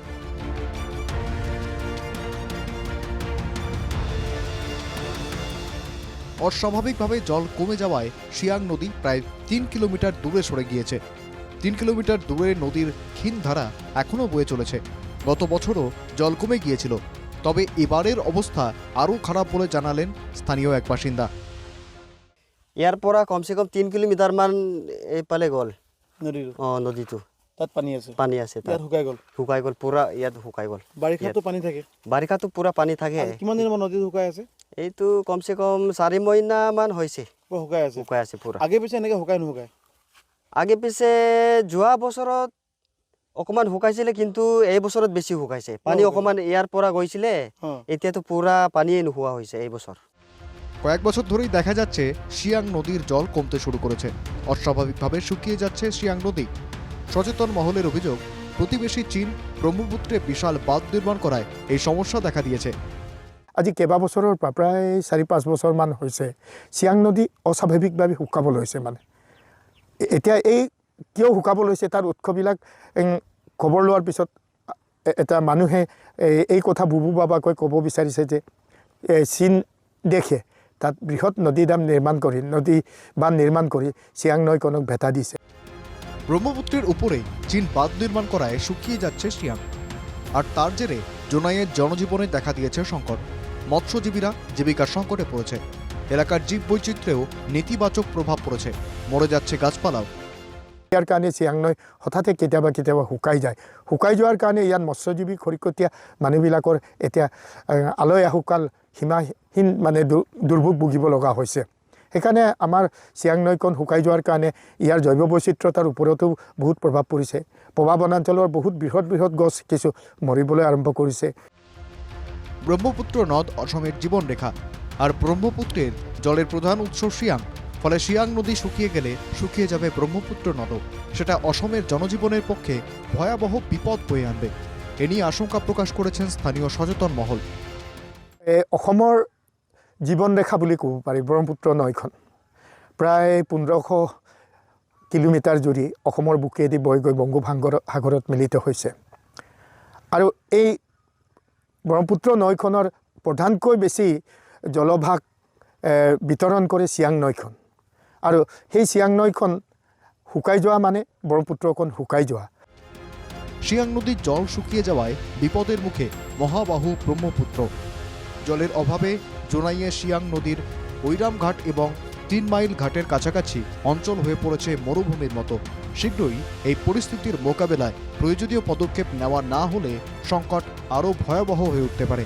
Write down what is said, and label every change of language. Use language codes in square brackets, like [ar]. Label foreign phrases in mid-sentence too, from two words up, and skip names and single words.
[bn] অস্বাভাবিকভাবে জল কমে যাওয়ায় সিয়াং নদী প্রায় ৩ কিলোমিটার দূরে সরে গিয়েছে। ৩ কিলোমিটার দূরে নদীর ক্ষীণ ধারা এখনও বয়ে চলেছে। গত বছরও জল কমে গিয়েছিল, তবে এবারের অবস্থা আরও খারাপ বলে জানালেন স্থানীয় এক বাসিন্দা। [as] ইয়াৰ পৰা কমসে কম 3 কিলোমিটাৰ মান এইফালে গ'ল নদীটো। তাত পানী আছে তাত শুকাই গ'ল পুৰা। ইয়াত শুকাই গ'ল। বাৰিষাতো পানী থাকে? বাৰিষাতো পুৰা পানী থাকে। কিমান দিন মান নদী শুকাই আছে? এইটো কমসে কম 4 মহিনা মান হৈছে শুকাই আছে পুৰা। আগে পিছে এনেকৈ শুকাই নুশুকাই? আগে পিছে যোৱা বছৰত অকমান শুকাইছিলে, কিন্তু এই বছৰত বেছি শুকাইছে। পানী অকমান ইয়াৰ পৰা গৈছিলে, এতিয়াতো পুৰা পানীয়ে নোহোৱা হৈছে এই বছর। [bn] কয়েক বছর ধরেই দেখা যাচ্ছে সিয়াং নদীর জল কমতে শুরু করেছে। অস্বাভাবিকভাবে শুকিয়ে যাচ্ছে সিয়াং নদী। সচেতন মহলের অভিযোগ, প্রতিবেশী চীন ব্রহ্মপুত্রে বিশাল বাঁধ নির্মাণ করায় এই সমস্যা দেখা দিয়েছে। [as] আজি কেইবা বছৰৰ পৰা প্ৰায় 4-5 বছৰমান হৈছে সিয়াং নদী অস্বাভাৱিকভাৱে শুকাব লৈছে। মানে এতিয়া এই কিয় শুকাব লৈছে তাৰ উৎসবিলাক খবৰ লোৱাৰ পিছত এটা মানুহে এই কথা বুবু বাবাকৈ ক'ব বিচাৰিছে যে চীন দেশে তাত বৃহৎ নদী বাঁধ নিৰ্মাণ কৰি সিয়াং নৈখনক ভেটা দিছে। [bn] ব্রহ্মপুত্রের উপরে চীন বাঁধ নির্মাণ করায় শুকিয়ে যাচ্ছে সিয়াং। আর তার জেরে জোনাইয়ের জনজীবনে দেখা দিয়েছে সংকট। মৎস্যজীবীরা জীবিকার সংকটে পড়েছে। এলাকার জীব বৈচিত্র্যেও নেতিবাচক প্রভাব পড়েছে। মরে যাচ্ছে গাছপালাও। [as] ইয়াৰ কাৰণে সিয়াং নৈ হঠাতে কেতিয়াবা শুকাই যোৱাৰ কাৰণে ইয়াত মৎস্যজীৱী খৰিকটীয়া মানুহবিলাকৰ এতিয়া আলয় আহুকাল সীমাহীন মানে দুৰ্ভোগ ভুগিব লগা হৈছে। সেইকাৰণে আমাৰ সিয়াং নৈখন শুকাই যোৱাৰ কাৰণে ইয়াৰ জৈৱ বৈচিত্ৰতাৰ ওপৰতো বহুত প্ৰভাৱ পৰিছে। পবা বনাঞ্চলৰ বহুত বৃহৎ গছ কিছু মৰিবলৈ আৰম্ভ কৰিছে। [bn] ব্রহ্মপুত্র নদ অসমের জীবনরেখা, আর ব্রহ্মপুত্রের জলের প্রধান উৎস সিয়াং। ফলে সিয়াং নদী শুকিয়ে গেলে শুকিয়ে যাবে ব্রহ্মপুত্র নদও। সেটা অসমের জনজীবনের পক্ষে ভয়াবহ বিপদ বয়ে আনবে। এ নিয়ে আশঙ্কা প্রকাশ করেছেন স্থানীয় সচেতন মহল। [as] অসমৰ জীৱনৰেখা বুলি ক'ব পাৰি ব্ৰহ্মপুত্ৰ নৈখন। প্ৰায় 1500 কিলোমিটাৰ জুৰি অসমৰ বুকেদি বৈ গৈ বংগোপসাগৰত মিলিত হৈছে। আৰু এই ব্ৰহ্মপুত্ৰ নৈখনৰ প্ৰধানকৈ বেছি জলভাগ বিতৰণ কৰে সিয়াং নৈখন। আৰু সেই সিয়াং নৈখন শুকাই যোৱা মানে ব্ৰহ্মপুত্ৰখন শুকাই যোৱা। [bn] সিয়াং নদীর জল শুকিয়ে যাওয়ায় বিপদের মুখে মহাবাহু ব্রহ্মপুত্র। জলের অভাবে জোনাইয়ে সিয়াং নদীর ঐরাম ঘাট এবং 3 মাইল ঘাটের কাছাকাছি অঞ্চল হয়ে পড়েছে মরুভূমির মতো। শীঘ্রই এই পরিস্থিতির মোকাবেলায় প্রয়োজনীয় পদক্ষেপ নেওয়া না হলে সংকট আরও ভয়াবহ হয়ে উঠতে পারে।